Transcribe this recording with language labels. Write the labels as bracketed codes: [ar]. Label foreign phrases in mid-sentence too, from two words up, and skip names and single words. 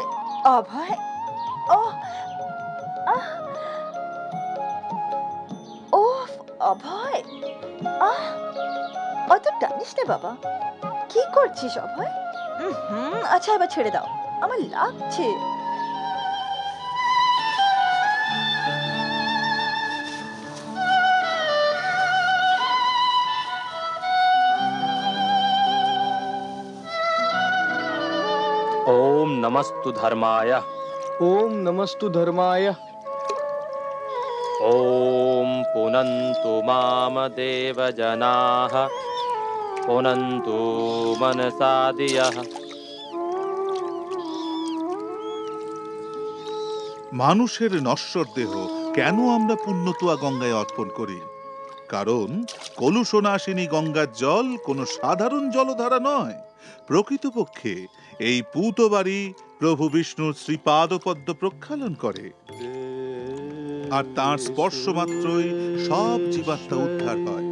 [bn] অভয়, ও ও অভয়, অত টানিস না বাবা। কি করছিস অভয়? আচ্ছা এবার ছেড়ে দাও, আমার লাগছে। [sa] ओम नमस्तु धर्माय। ओम नमस्तु धर्माय। ओम पुनन्तु माम देव जनाः पुनन्तु मनसा दियः। [bn] মানুষের নশ্বর দেহ কেন আমরা পুণ্যতুয়া গঙ্গায় অর্পণ করি? কারণ কলুষনাশিনী গঙ্গার জল কোনো সাধারণ জলধারা নয়, প্রকৃতপক্ষে এই পূত বাড়ি প্রভু বিষ্ণুর শ্রীপাদপদ্ম প্রক্ষালন করে, আর তাঁর স্পর্শ মাত্রই সব জীবাত্মা উদ্ধার হয়।